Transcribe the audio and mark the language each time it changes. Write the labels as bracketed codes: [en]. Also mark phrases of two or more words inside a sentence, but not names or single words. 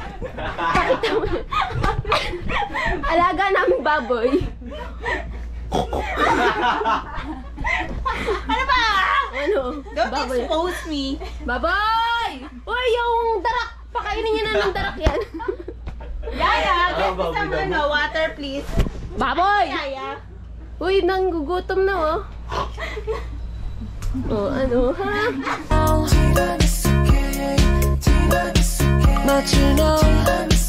[tl] Pakita mo. Alaga naming baboy. Ano ba? Ano? [en] Don't [tl] Baboy. [en] expose me. [tl] Baboy! Uy, yung darak! Pakainin niyo na ng darak yan. Yaya, [en] get me some water please. [tl] Baboy! Yaya. Uy, nanggugutom na oh. Oh, ano ha? [ko] 마치 너